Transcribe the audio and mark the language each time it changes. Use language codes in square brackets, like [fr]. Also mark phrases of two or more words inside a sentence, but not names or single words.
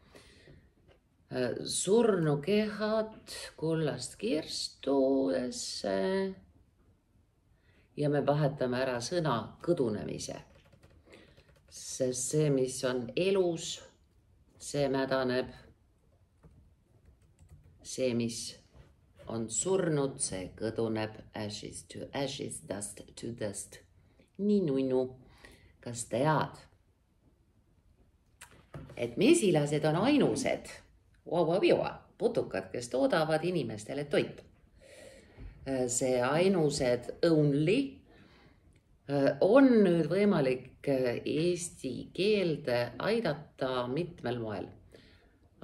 [et] Surnukehad kullast kirstudesse ja me vahetame ära sõna kõdunemise. Sest see, mis on elus, see mädaneb, see, mis on surnud, see kõduneb, [en] ashes to ashes, dust to dust. [et] Nii nunnu, kas tead, et mesilased on ainused putukad, kes toodavad inimestele toitu. See ainused only on nüüd võimalik eesti keelde aidata mitmel moel.